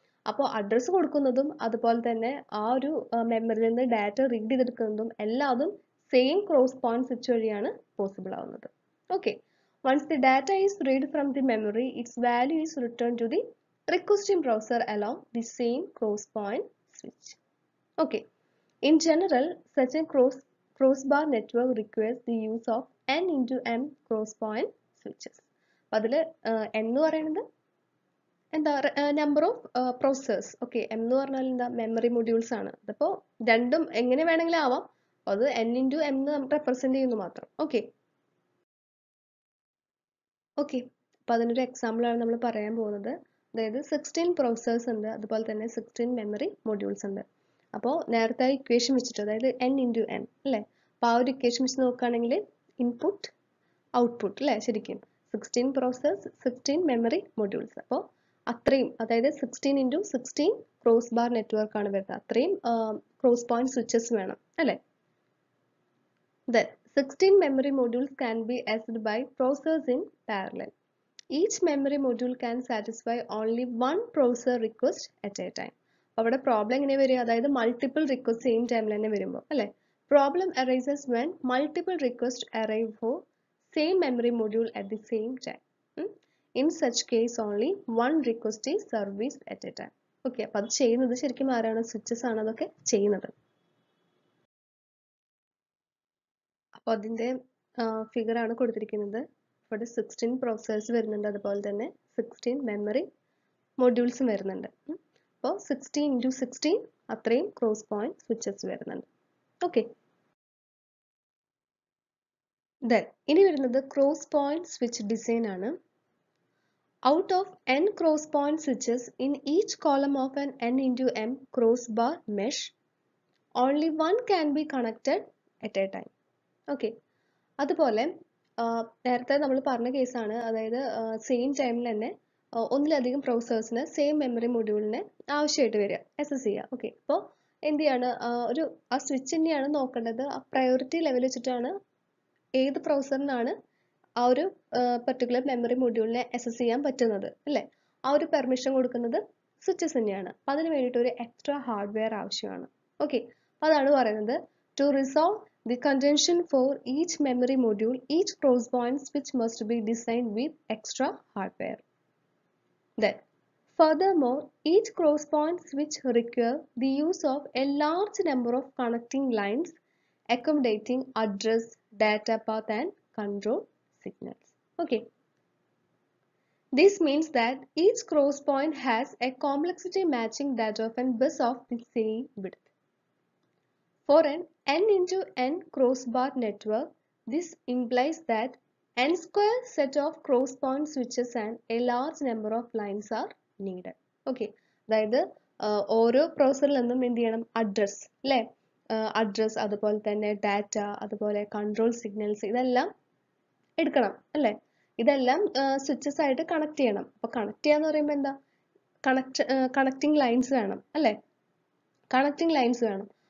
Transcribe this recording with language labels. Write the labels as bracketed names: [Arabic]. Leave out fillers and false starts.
[Malayalam] അപ്പോൾ അഡ്രസ്സ് കൊടുക്കുന്നതും അതുപോലെ തന്നെ ആ ഒരു മെമ്മറിയിൽ നിന്ന് ഡാറ്റ റീഡ് ചെയ്തെടുക്കുന്നതും എല്ലാതും സെയിം ക്രോസ് പോയിന്റ് സ്വിച്ച് വഴിയാണ് പോസിബിൾ ആവുന്നത്. [English] Okay, once the data is read from the memory, its value is return to the requesting browser along the same cross point switch. Okay, in general such a crossbar network requires the use of n into m cross point switches. [Malayalam] അപ്പോൾ അതിൽ n എന്ന് പറയുന്നത് എന്താ, number of processors. Okay, m എന്ന് പറഞ്ഞാൽ എന്താ, memory modules ആണ്. അതിപ്പോൾ രണ്ടും എങ്ങനെ വേണമെങ്കിലും ആവാം, അത് n into m എന്ന് നമുക്ക് റെപ്രസെന്റ് ചെയ്യുന്നു മാത്രം. ഓക്കെ, അപ്പോൾ അതിനൊരു എക്സാമ്പിൾ ആണ് നമ്മൾ പറയാൻ പോകുന്നത്. അതായത് 16 പ്രോസസ്സേഴ്സ് ഉണ്ട്, അതുപോലെ തന്നെ 16 മെമ്മറി മൊഡ്യൂൾസ് ഉണ്ട്. അപ്പോൾ നേരത്തെ ഇക്വേഷൻ വെച്ചിട്ട്, അതായത് n into m അല്ലേ, അപ്പോൾ ആ ഒരു ഇക്വേഷൻ വെച്ച് നോക്കുകയാണെങ്കിൽ ഇൻപുട്ട് ഔട്ട്പുട്ട് അല്ലേ, ശരിക്കും 16 പ്രോസസ്സേഴ്സ് 16 മെമ്മറി മൊഡ്യൂൾസ്. അപ്പോൾ അത്രയും, അതായത് 16 into 16 ക്രോസ് ബാർ നെറ്റ്വർക്ക് ആണ് വരുന്നത്. അത്രയും ക്രോസ് പോയിന്റ് സ്വിച്ചസ് വേണം അല്ലേ. [English] Then 16 memory modules can be accessed by processors in parallel. Each memory module can satisfy only one processor request at a time. [Malayalam] അവിടെ problem എങ്ങനെ വരിക, അതായത് മൾട്ടിപ്പിൾ റിക്വസ്റ്റ് സെയിം ടൈമിൽ തന്നെ വരുമ്പോൾ അല്ലേ. [English] Problem arises when multiple request arrive for same memory module at the same time. In such case only one request is service at a time. [Malayalam] Okay, അപ്പോൾ അത് ചെയ്യുന്നത് ശരിക്കും ആരാണ്, സ്വിച്ചസ് ആണ് അതൊക്കെ ചെയ്യുന്നത്. അപ്പോൾ അതിൻ്റെ ഫിഗർ ആണ് കൊടുത്തിരിക്കുന്നത്. ഇവിടെ 16 പ്രോസസ്സേഴ്സ് വരുന്നുണ്ട്, അതുപോലെ തന്നെ 16 മെമ്മറി മൊഡ്യൂൾസും വരുന്നുണ്ട്. അപ്പോൾ 16 into 16 അത്രയും ക്രോസ് പോയിന്റ് സ്വിച്ചസ് വരുന്നുണ്ട്. ഓക്കെ, ദെൻ ഇനി വരുന്നത് ക്രോസ് പോയിന്റ് സ്വിച്ച് ഡിസൈൻ ആണ്. [English] Out of n cross point switches in each column of an n into m crossbar mesh, only one can be connected at a time. [Malayalam] Okay, അതുപോലെ നേരത്തെ നമ്മൾ പറഞ്ഞ കേസാണ്, അതായത് same ടൈമിൽ തന്നെ ഒന്നിലധികം പ്രോസസ്സേഴ്സിന് സെയിം മെമ്മറി മൊഡ്യൂളിന് ആവശ്യമായിട്ട് വരിക, എക്സസ് ചെയ്യുക. ഓക്കെ, അപ്പോൾ എന്ത് ചെയ്യാണ്, ആ സ്വിച്ച് തന്നെയാണ് നോക്കേണ്ടത്. ആ പ്രയോറിറ്റി ലെവൽ വെച്ചിട്ടാണ് ഏത് പ്രോസസ്സറിനാണ് ആ ഒരു പെർട്ടിക്കുലർ മെമ്മറി മൊഡ്യൂളിനെ അക്സസ് ചെയ്യാൻ പറ്റുന്നത് അല്ലേ. ആ ഒരു പെർമിഷൻ കൊടുക്കുന്നത് സ്വിച്ചസ് തന്നെയാണ്. അപ്പം അതിന് വേണ്ടിയിട്ട് ഒരു എക്സ്ട്രാ ഹാർഡ്വെയർ ആവശ്യമാണ്. [English] okay, [Malayalam] അപ്പോൾ അതാണ് പറയുന്നത്, [English] To resolve the contention for each memory module each cross point switch must be designed with extra hardware. Then furthermore, each cross point switch requires the use of a large number of connecting lines accommodating address, data path and control signals. Okay, this means that each cross point has a complexity matching that of a bus of the same width. For an n into n crossbar network, this implies that n square set of cross point switches and a large number of lines are needed. [Malayalam] Okay, അതായത് ഓരോ പ്രോസസ്സറിൽ നിന്നും എന്ത് ചെയ്യണം, address അല്ലേ, address അതുപോലെ തന്നെ data അതുപോലെ കൺട്രോൾ സിഗ്നൽസ് ഇതെല്ലാം എടുക്കണം അല്ലേ. ഇതെല്ലാം സ്വിച്ചസ് ആയിട്ട് കണക്ട് ചെയ്യണം. അപ്പോൾ കണക്ട് ചെയ്യാന്ന് പറയുമ്പോൾ എന്താ, കണക്റ്റിംഗ് ലൈൻസ് വേണം അല്ലേ, കണക്റ്റിംഗ് ലൈൻസ് വേണം.